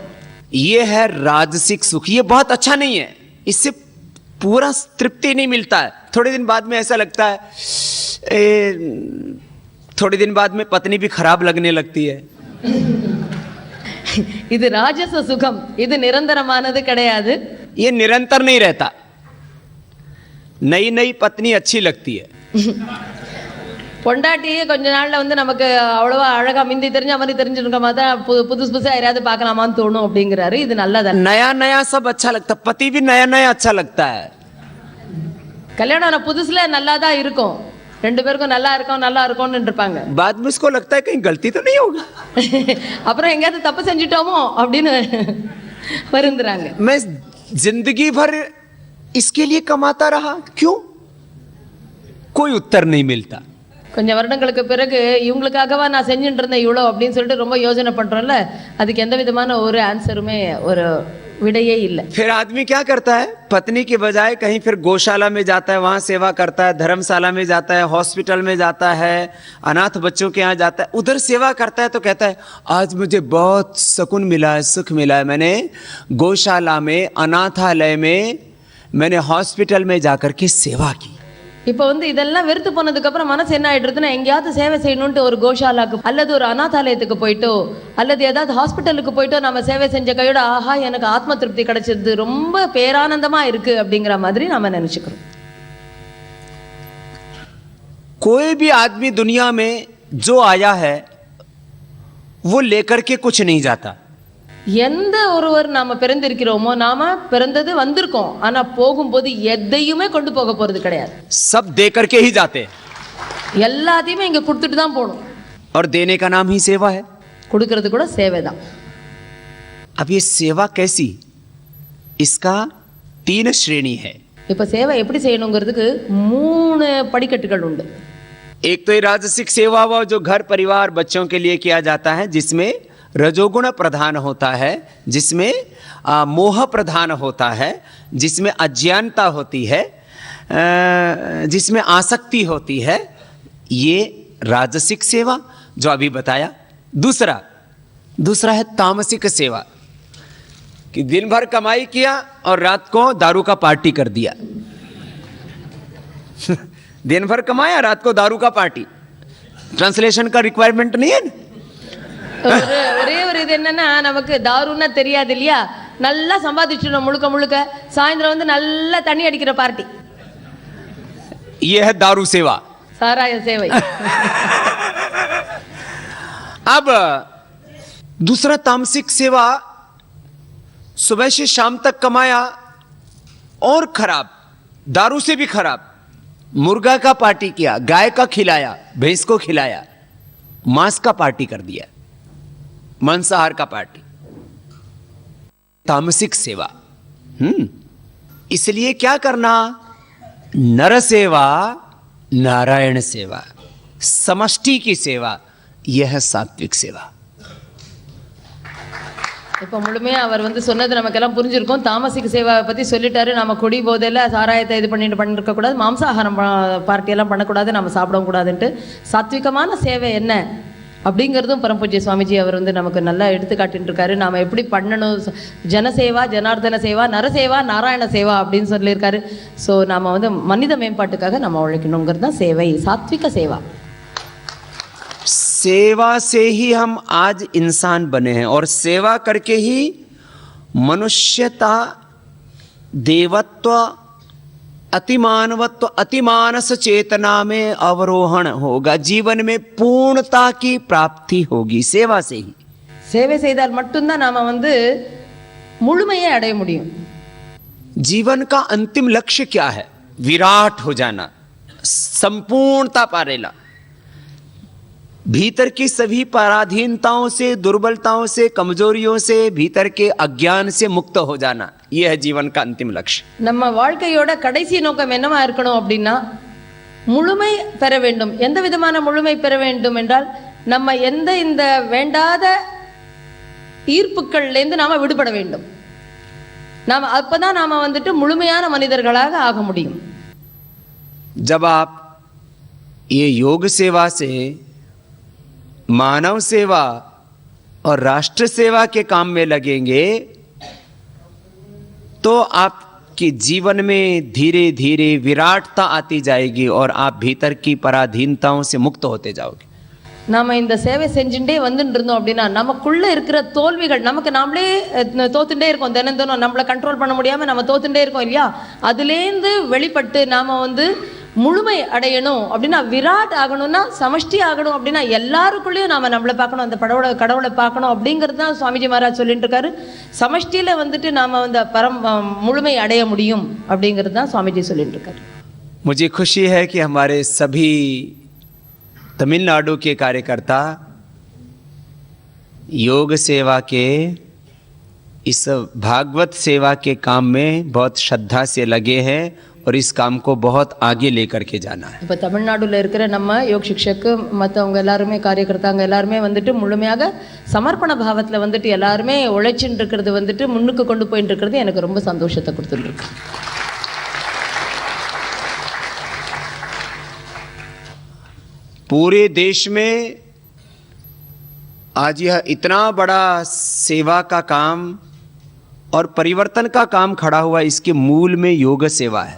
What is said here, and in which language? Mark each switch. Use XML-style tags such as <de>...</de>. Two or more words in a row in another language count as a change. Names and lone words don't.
<hi>ये है राजसिक सुख. ये बहुत अच्छा नहीं है, इससे पूरा तृप्ति नहीं मिलता है. थोड़े दिन बाद में ऐसा लगता है, थोड़े दिन बाद में पत्नी भी खराब लगने लगती है.</hi> <ta>இது ராஜச சுகம், இது நிரந்தரமானது கிடையாது.</ta> <hi>ये निरंतर नहीं रहता. नई नई पत्नी अच्छी लगती है.</hi> <ta>பொண்டாட்டியே கொஞ்ச நாள்ல வந்து நமக்கு அவ்வளவா அழகா மிந்தி தெரிஞ்ச மாதிரி தெரிஞ்சிருக்க மாதிரி புதுசு புதுசா யாராவது பார்க்கலாமான்னு தோணும் அப்படிங்கிறாரு. இது நல்லதா?</ta> <hi>नया नया सब अच्छा लगता है, पति भी नया नया अच्छा लगता है.</hi> <ta>கல்யாணம் புதுசுல நல்லா தான் இருக்கும், 2 பேருக்கும் நல்லா இருக்கும்னு இருப்பாங்க.</ta> <hi>बाद में उसको लगता है कहीं गलती तो नहीं होगा.</hi> <ta>அப்புறம் எங்கேயாவது தப்பு செஞ்சுட்டோமோ அப்படின்னு வருந்துறாங்க.</ta> <hi>मैं जिंदगी भर इसके लिए कमाता रहा, क्यों? कोई उत्तर नहीं मिलता.</hi> <ta>கொஞ்சம் வருடங்களுக்கு பிறகு இவங்களுக்காகவா நான் செஞ்சுட்டு இருந்தேன் இவ்வளோ அப்படின்னு சொல்லிட்டு ரொம்ப யோசனை பண்றோம்ல, அதுக்கு எந்த விதமான ஒரு ஆன்சருமே, ஒரு விடையே இல்ல.</ta> <hi>फिर आदमी क्या करता है? पत्नी के बजाय कहीं फिर गौशाला में जाता है, वहां सेवा करता है, धर्मशाला में जाता है, हॉस्पिटल में जाता है, अनाथ बच्चों के यहाँ जाता है, उधर सेवा करता है. तो कहता है आज मुझे बहुत सुकून मिला है, सुख मिला है, मैंने गौशाला में, अनाथालय में, मैंने हॉस्पिटल में जाकर के सेवा की.</hi> <ta>இப்போ வந்து இதெல்லாம் வெறுத்து போனதுக்கு அப்புறம் மனசு என்ன ஆயிடுதுன்னா, எங்கேயாவது சேவை செய்யணும்ட்டு ஒரு கோஷாலாக்கு அல்லது ஒரு அனாதாலயத்துக்கு போயிட்டோ அல்லது ஏதாவது ஹாஸ்பிட்டலுக்கு போயிட்டோ நம்ம சேவை செஞ்ச கையோட ஆஹா எனக்கு ஆத்ம திருப்தி கிடைச்சிருது, ரொம்ப பேரானந்தமா இருக்கு அப்படிங்கிற மாதிரி நாம நினைச்சுக்கிறோம்.</ta> <hi>कोई भी आदमी दुनिया में जो आया है वो लेकर के कुछ नहीं जाता.</hi> <ta>எந்த ஒருவர் நாம பிறந்திருக்கிறோமோ, நாம பிறந்தது வந்திருக்கோம், ஆனா போகும்போது எதையுமே கொண்டு போக போறது கிடையாது.</ta> <hi>सब दे करके ही जाते हैं.</hi> <ta>எல்லாத்தையுமே இங்க கொடுத்துட்டு தான் போகணும்.</ta> <hi>और देने का नाम ही सेवा है.</hi> <ta>கொடுக்கிறது கூட சேவை தான்.</ta> <hi>अब ये सेवा कैसी? इसका 3 श्रेणी है.</hi> <ta>இப்ப சேவை எப்படி செய்யணுங்கிறதுக்கு 3 படிக்கட்டுகள் உண்டு.</ta> <hi>एक तो ये राजसिक सेवा हुआ जो घर परिवार बच्चों के लिए किया जाता है, जिसमें रजोगुण प्रधान होता है, जिसमें मोह प्रधान होता है, जिसमें अज्ञानता होती है, जिसमें आसक्ति होती है. ये राजसिक सेवा जो अभी बताया. दूसरा है तामसिक सेवा, कि दिन भर कमाई किया और रात को दारू का पार्टी कर दिया. दिन भर कमाया, रात को दारू का पार्टी. ट्रांसलेशन का रिक्वायरमेंट नहीं है ना?</hi> <ta>ஒரே ஒரு இது என்னன்னா, நமக்கு தாருன்னா தெரியாது இல்லையா, நல்லா சம்பாதிச்சிடணும் முழுக்க முழுக்க, சாயந்தரம் வந்து நல்லா தண்ணி அடிக்கிற பார்ட்டி,</ta> <hi>ये है दारू सेवा।</hi> <ta>சாராய சேவை.</ta> <hi>अब दूसरा तामसिक सेवा, सुबह से शाम तक कमाया, और खराब, दारू से भी खराब, मुर्गा का पार्टी किया, गाय का खिलाया, भैंस को खिलाया, मांस का पार्टी कर दिया, मांसाहार का पार्टी, तामसिक सेवा। इसलिए क्या करना, नर सेवा, नारायण सेवा, समष्टि की सेवा, यह है सात्विक सेवा।</hi> <ta>இப்போ முழுமையாக அவர் வந்து சொன்னது நமக்கெல்லாம் புரிஞ்சிருக்கும். தாமசிக சேவாவை பற்றி சொல்லிட்டாரு. நம்ம குடி போதையில் சாராயத்தை இது பண்ணிருக்கக்கூடாது, மாம்சாகாரம் பார்ட்டியெல்லாம் பண்ணக்கூடாது, நம்ம சாப்பிடவும் கூடாதுன்ட்டு. சாத்விகமான சேவை என்ன அப்படிங்கிறதும் பரம்பூஜ்ய சுவாமிஜி அவர் வந்து நமக்கு நல்லா எடுத்துக்காட்டின்னு இருக்காரு. நாம் எப்படி பண்ணணும், ஜனசேவா, ஜனார்தன சேவா, நரசேவா, நாராயண சேவா அப்படின்னு சொல்லியிருக்காரு. ஸோ நாம் வந்து மனித மேம்பாட்டுக்காக நம்ம உழைக்கணுங்கிறது தான் சேவை, சாத்விக சேவா.</ta> <hi>सेवा से ही हम आज इंसान बने हैं, और सेवा करके ही मनुष्यता, देवत्व, अतिमानवत्व, अतिमानस चेतना में अवरोहण होगा, जीवन में पूर्णता की प्राप्ति होगी सेवा से ही।</hi> <ta>சேவை செய்தால் மட்டும்தான் நாம வந்து முழுமையை அடைய முடியும்.</ta> <hi>जीवन का अंतिम लक्ष्य क्या है? विराट हो जाना, संपूर्णता पारेला, भीतर की सभी पराधीनताओं से, दुर्बलताओं से, कमजोरियों से, भीतर के अज्ञान से मुक्त हो जाना, यह है जीवन का अंतिम लक्ष्य।</hi> <ta>நம்ம வாழ்க்கையோட கடைசி நோக்கம் என்னவா இருக்கணும் அப்படின்னா, முழுமை பெற வேண்டும். எந்த விதமான முழுமை பெற வேண்டும் என்றால், நம்ம இந்த வேண்டாத ஈர்ப்புகள்லேருந்து நாம விடுபட வேண்டும். நாம அப்பதான் நாம வந்துட்டு முழுமையான மனிதர்களாக ஆக முடியும்.</ta> <hi>जब आप ये योग सेवा से मानव सेवा और राष्ट्र सेवा के काम में लगेंगे, तो आपके जीवन में धीरे धीरे विराटता आती जाएगी और आप भीतर की पराधीनताओं से मुक्त होते जाओगे।</hi> <ta>நாம இந்த சேவை செஞ்சுட்டே வந்துட்டு இருந்தோம் அப்படின்னா, நமக்குள்ள இருக்கிற தோல்விகள், நமக்கு நாமளே தோத்துட்டே இருக்கோம், தினம் நம்மளை கண்ட்ரோல் பண்ண முடியாம நம்ம தோத்துட்டே இருக்கோம் இல்லையா, அதுலேருந்து வெளிப்பட்டு நாம வந்து முழுமை அடையணும் அப்படின்னா, விராட் ஆகணும்னா, சமஷ்டி ஆகணும் அப்படின்னா, எல்லாருக்குள்ளேயும் நாம நம்மளை பார்க்கணும், அந்த கடவுளை பார்க்கணும் அப்படிங்கிறது தான் சுவாமிஜி மகாராஜ் சொல்லிட்டு இருக்காரு. சமஷ்டியில வந்துட்டு நாம வந்து முழுமை அடைய முடியும் அப்படிங்கிறது தான் சுவாமிஜி சொல்லிட்டு இருக்காரு.</ta> <hi>मुझे खुशी है कि हमारे सभी तमिलनाडु के कार्यकर्ता योग सेवा के, इस भागवत सेवा के काम में बहुत श्रद्धा से लगे हैं, और इस काम को बहुत आगे लेकर के जाना है.</hi> <ta>இப்போ தமிழ்நாடுல இருக்கிற நம்ம யோக சிக்ஷக்கு மற்றவங்க எல்லாருமே, காரியகர்த்தாங்க எல்லாருமே வந்துட்டு முழுமையாக சமர்ப்பண பாவத்தில் வந்துட்டு எல்லாருமே உழைச்சின்னு இருக்கிறது வந்துட்டு முன்னுக்கு கொண்டு போயிட்டு இருக்கிறது எனக்கு ரொம்ப சந்தோஷத்தை கொடுத்துருக்கு.</ta> <hi>पूरे देश में आज यह इतना बड़ा सेवा का काम और परिवर्तन का काम खड़ा हुआ, इसके मूल में योग सेवा है.</hi>